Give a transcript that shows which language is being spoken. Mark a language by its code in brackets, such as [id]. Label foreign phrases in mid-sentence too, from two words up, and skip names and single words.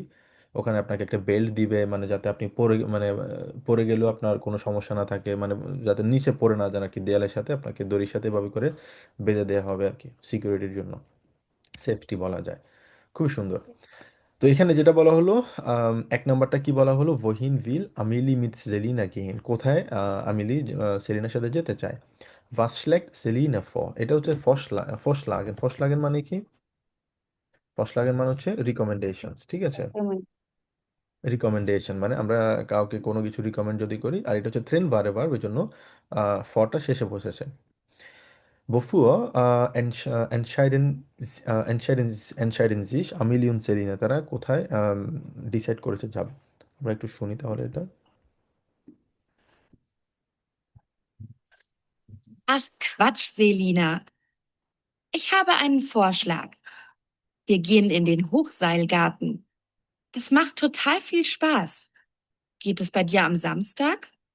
[bn] ওখানে আপনাকে একটা বেল্ট দিবে, মানে যাতে আপনি পরে, মানে পরে গেলেও আপনার কোনো সমস্যা না থাকে, মানে যাতে নিচে পড়ে না যান আর কি। দেয়ালের সাথে আপনাকে দড়ির সাথে এভাবে করে বেঁধে দেওয়া হবে আর কি, সিকিউরিটির জন্য, সেফটি বলা যায়। খুবই সুন্দর। তো এখানে যেটা বলা হলো, এক নাম্বারটা কি বলা হলো? [de] wohin will Amelie mit Selina gehen? [bn] কোথায় আমিলি সেলিনার সাথে যেতে চায়? [de] was schlägt Selina vor? [bn] এটা হচ্ছে ফসলাগেন। ফসলাগেন মানে কি? ফসলাগেন মানে হচ্ছে রিকমেন্ডেশনস, ঠিক আছে? রিকমেন্ডেশন মানে আমরা কাউকে কোনো কিছু রিকমেন্ড যদি করি। আর এটা হচ্ছে থ্রেন বারে বার, ওই জন্য ফটা শেষে বসেছে। [de] Wofür entscheiden sich Amelie und Selina? [bn] তারা কোথায় ডিসাইড করেছে যাবে? আমরা একটু শুনি তাহলে এটা। [de] Ach Quatsch, Selina. Ich habe einen Vorschlag. Wir gehen in den Hochseilgarten. Das macht total viel Spaß. Geht es bei dir am Samstag?